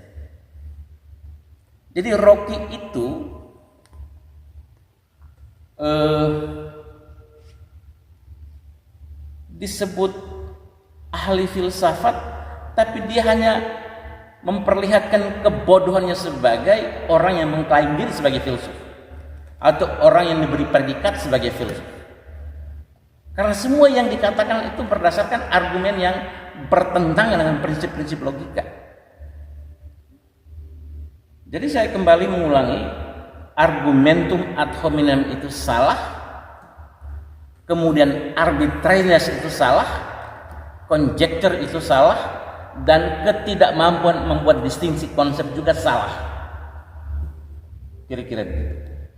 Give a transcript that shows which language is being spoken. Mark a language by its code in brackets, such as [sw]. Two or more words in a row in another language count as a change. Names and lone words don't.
[id] Jadi Rocky itu disebut ahli filsafat, tapi dia hanya memperlihatkan kebodohannya sebagai orang yang mengklaim diri sebagai filsuf atau orang yang diberi predikat sebagai filsuf. Karena semua yang dikatakan itu berdasarkan argumen yang bertentangan dengan prinsip-prinsip logika. Jadi saya kembali mengulangi, [la] argumentum ad hominem [id] itu salah, kemudian arbitrariness itu salah, conjecture itu salah, dan ketidakmampuan membuat distingsi konsep juga salah. Kira-kira begitu.